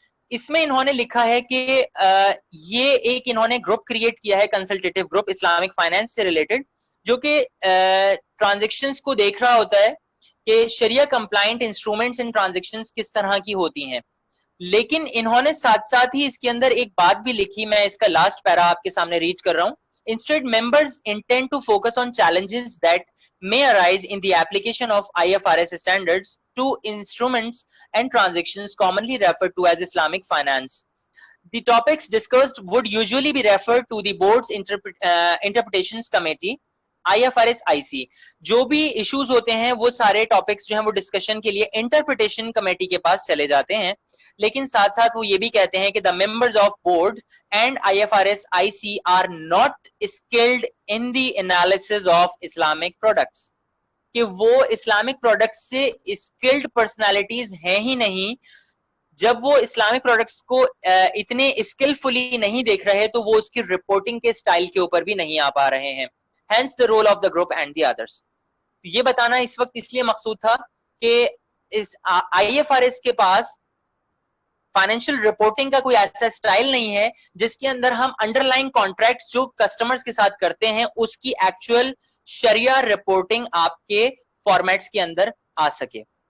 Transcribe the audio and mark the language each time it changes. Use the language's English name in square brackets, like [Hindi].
[Urdu] اس میں انہوں نے لکھا ہے کہ یہ ایک انہوں نے گروپ کریٹ کیا ہے کنسلٹیٹو گروپ اسلامک فائنانس سے ریلیٹڈ, جو کہ ٹرانزیکشنز کو دیکھ رہا ہوتا ہے کہ شریعہ کمپلائنٹ انسٹرومنٹس اینڈ ٹرانزیکشنز کس طرح کی ہوتی ہیں. لیکن انہوں نے ساتھ ساتھ ہی اس کے اندر ایک بات بھی لکھی, میں اس کا لاسٹ پیرا آپ کے سامنے ریڈ کر رہا ہوں. [English] Instead, members intend to focus on challenges that may arise in the application of IFRS standards to instruments and transactions commonly referred to as Islamic finance. The topics discussed would usually be referred to the board's interpretations committee, IFRS IC. [Urdu] جو بھی issues ہوتے ہیں وہ سارے topics جو ہیں وہ discussion کے لیے انٹرپریٹیشن کمیٹی کے پاس چلے جاتے ہیں. لیکن ساتھ ساتھ وہ یہ بھی کہتے ہیں کہ [English] the members of board and IFRS IC are not skilled in the analysis of Islamic products. [Urdu] کہ وہ اسلامک پروڈکٹس سے اسکلڈ پرسنالٹیز ہیں ہی نہیں. جب وہ اسلامک پروڈکٹس کو اتنے اسکلفلی نہیں دیکھ رہے تو وہ اس کی رپورٹنگ کے سٹائل کے اوپر بھی نہیں آ پا رہے ہیں. [English] hence the role of the group and the others. [Urdu] یہ بتانا اس وقت اس لیے مقصود تھا کہ اس IFRS کے پاس فائنینشیل رپورٹنگ کا کوئی ایسا سٹائل نہیں ہے جس کے اندر ہم انڈر لائن کانٹریکٹس جو کسٹمرز کے ساتھ کرتے ہیں اس کی ایکچوئل شریعہ رپورٹنگ آپ کے فارمیٹس کے اندر آ سکے.